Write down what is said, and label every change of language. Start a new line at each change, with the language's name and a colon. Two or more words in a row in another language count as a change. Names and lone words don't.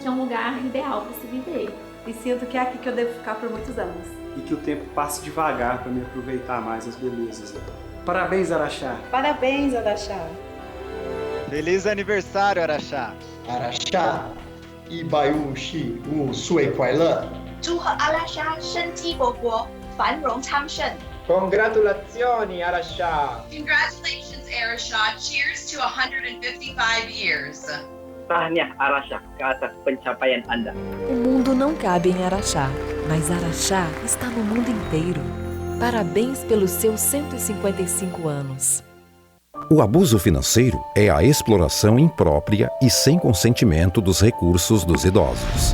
Portuguese: Que é um lugar ideal para se viver. E sinto que é aqui que eu devo ficar por muitos anos. E que o tempo passe devagar para me aproveitar mais as belezas. Parabéns, Araxá. Parabéns, Araxá. Feliz aniversário, Araxá. Araxá,
Chinese: 一百五十五岁快乐. 祝贺阿拉沙生机勃勃，繁荣昌盛。
Italian: Congratulazioni, Araxá.
English: Congratulations, Araxá. Cheers to 155 years.
Malay: Tahniah, Araxá, ke atas pencapaian Anda.
Portuguese: O mundo não cabe em Araxá, mas Araxá está no mundo inteiro. Parabéns pelos seus 155 anos. O abuso financeiro é a exploração imprópria e sem consentimento dos recursos dos idosos.